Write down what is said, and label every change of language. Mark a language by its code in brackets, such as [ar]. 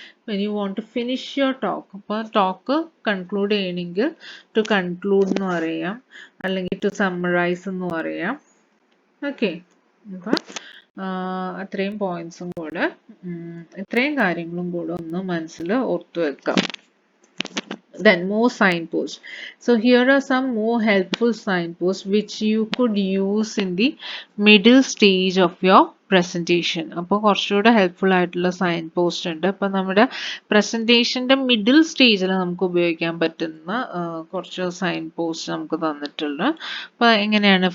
[en] when you want to finish your talk, [ml] അപ്പോൾ talk conclude ചെയ്യണമെങ്കിൽ [en] to conclude [ml] എന്ന് പറയാം, അല്ലെങ്കിൽ [en] to summarize [ml] എന്ന് പറയാം. [en] okay, അപ്പോൾ [ml] അത്രയും പോയിന്റ്സും കൂടെ ഇത്രയും കാര്യങ്ങളും കൂടെ ഒന്ന് മനസ്സിൽ ഓർത്തു വെക്കാം. [en] Then more signposts. So here are some more helpful signposts which you could use in the middle stage of your presentation. [ml] അപ്പോൾ കുറച്ചുകൂടെ ഹെൽപ്ഫുൾ ആയിട്ടുള്ള സൈൻ പോസ്റ്റ് ഉണ്ട്. അപ്പോൾ നമ്മുടെ പ്രസൻറ്റേഷൻ്റെ മിഡിൽ സ്റ്റേജിൽ നമുക്ക് ഉപയോഗിക്കാൻ പറ്റുന്ന കുറച്ച് സൈൻ പോസ്റ്റ് നമുക്ക് തന്നിട്ടുണ്ട്. അപ്പോൾ എങ്ങനെയാണ്?